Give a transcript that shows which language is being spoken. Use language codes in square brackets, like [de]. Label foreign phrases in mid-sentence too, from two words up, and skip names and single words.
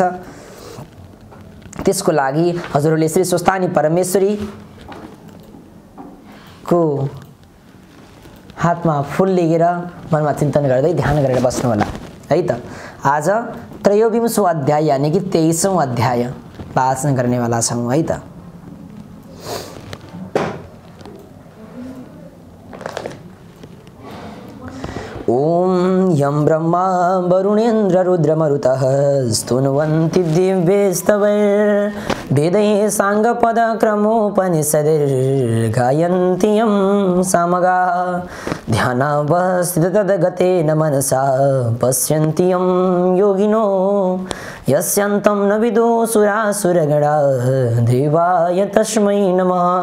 [ne] त्यसको लागि हजुरहरूले श्री स्वस्थानी परमेश्वरी को हातमा फूल लिएर मनमा चिन्तन गर्दै ध्यान गरेर बस्नु होला है त। आज त्रयोविंशो अध्याय [hi] यानी कि [ne] 23औं अध्याय वाचन गर्नेवाला छौं है त। [sa] ओम यं ब्रह्मा वरुणेन्द्र रुद्रमरुतः स्तुन्वन्ति दिव्यैस्तवैर्वेदैः साङ्गपदक्रमोपनिषदैर्गायन्ति यं सामगाः ध्यानावस्थिततद्गतेन मनसा पश्यन्ति यं योगिनो यस्यान्तं न विदो सुरासुरगणाः देवाय तस्मै नमः।